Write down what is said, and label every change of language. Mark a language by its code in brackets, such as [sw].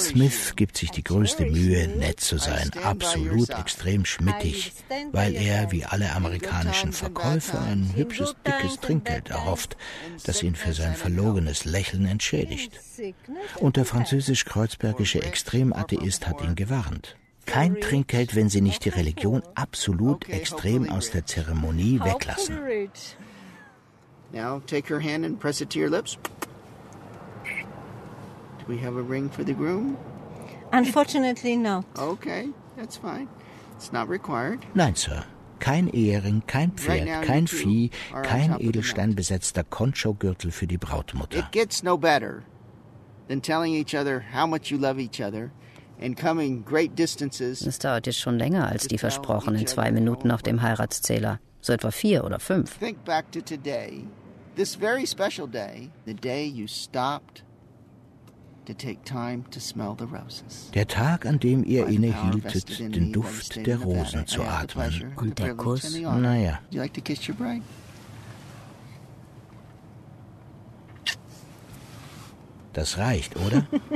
[de] Smith gibt sich die größte Mühe, nett zu sein, absolut extrem schmittig, weil er, wie alle amerikanischen Verkäufer, ein hübsches, dickes Trinkgeld erhofft, das ihn für sein verlogenes Lächeln entschädigt. Und der französisch-kreuzbergische Extrematheist hat ihn gewarnt. Kein Trinkgeld, wenn Sie nicht die Religion absolut extrem aus der Zeremonie weglassen. [en] Now take her hand and press it to your lips. Do we have a ring for the groom? Unfortunately not. Okay, that's fine. It's not required. [de] Nein, Sir. Kein Ehering, kein Pferd, kein Vieh, kein edelsteinbesetzter Concho-Gürtel für die Brautmutter. [en] It gets no better than telling each other how much you love each other. [de] Es dauert jetzt schon länger als die versprochenen 2 Minuten auf dem Heiratszähler. So etwa 4 oder 5. [en] Think back to today, this very special day, the day you stopped to take time to smell the roses. [de] Der Tag, an dem ihr innehieltet, den Duft der Rosen zu atmen. Und der Kuss, naja. [en] Do you like to kiss your bride? [de] Das reicht, oder?